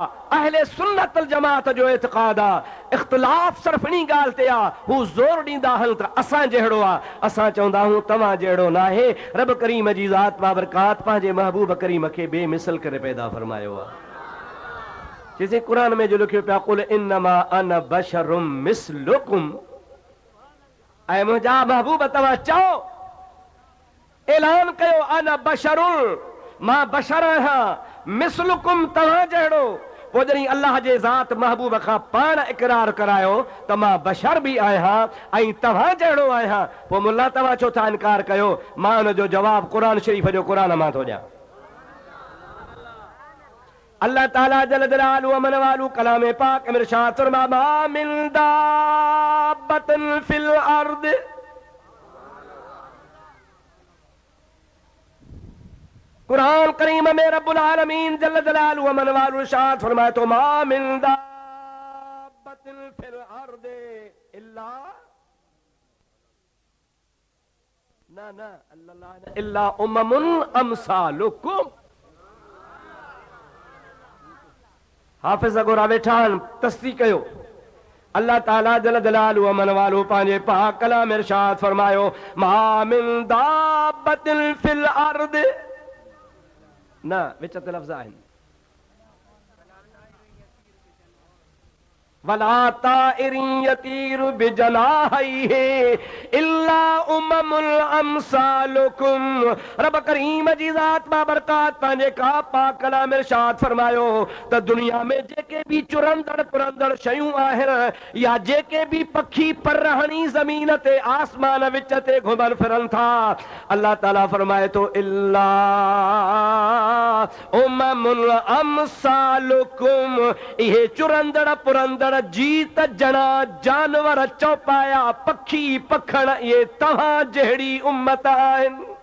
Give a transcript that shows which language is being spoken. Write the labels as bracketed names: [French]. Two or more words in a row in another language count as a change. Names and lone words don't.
[Sindhi] अहले सुन्नत वल जमात जो एतिक़ाद आहे। इख़्तिलाफ़ सिर्फ़ इन ॻाल्हि ते आहे, हू ज़ोर ॾींदा आहिनि त असां जहिड़ो आहे, असां चवंदा आहियूं तव्हां जहिड़ो न आहे। रब करीम जी ज़ात बाबरकात पंहिंजे महबूब करीम खे बेमिसल करे पैदा फरमायो आहे। जैसे कुरान में जो लिखियो पिया, [Arabic] قل إنما أنا بشر مثلكم, [Sindhi] ऐं मुंहिंजा महबूब तव्हां चओ, ऐलान कयो, [Arabic] أنا بشر, [Sindhi] मां बशर आहियां, मिस्लुकुम, तव्हां जहिड़ो। पोइ जॾहिं अल्लाह जे ज़ात महबूब खां पाण इक़रार करायो त मां बशर बि आहियां ऐं तव्हां जहिड़ो आहियां, पोइ मुल्ला तव्हां छो था इनकार कयो? मां हुन जो जवाबु क़ुरान शरीफ़ जो क़ुरान मां थो ॾियां। अल्लाह ताला [Arabic] جل جلاله [Sindhi] अमन वालू कलाम पाक में इरशाद फरमा, [Arabic] ما من دابة في الأرض, [Sindhi] कुरान करीम में [Arabic] رب العالمين جل جلاله [Sindhi] अमन वालू इरशाद फरमाए तो, [Arabic] ما من دابة في الأرض إلا لا الله إلا أمم أمثالكم. [Sindhi] हाफ़िज़ अगोरा वेठा आहिनि, तस्दीक़ कयो। अल्लाह ताला [Arabic] جل جلاله [Sindhi] अमन वालो पंहिंजे पाक कलाम में इरशाद फरमायो, [Arabic] ما من دابة في الأرض, [Sindhi] न विच ते लफ़्ज़ आहिनि। [Arabic] ولا طائر يطير بجناحيه إلا أمم أمثالكم. [Sindhi] रब करीम जी ज़ात बाबरकात पंहिंजे का पाक कलाम इरशाद फरमायो त दुनिया में जेके भी चुरंदड़ पुरंदड़ शयूं आहिनि या जेके भी पखी परहणी ज़मीन ते आसमान विच ते घुमन फिरन था, अल्लाह ताला फरमाए तो इल्ला [Arabic] أمم أمثالكم, [Sindhi] इहे चुरंदड़ पुरंदड़ जीत जना जानवर चौपाया पखी पखण ये तव्हां जहिड़ी उम्मत आहिनि।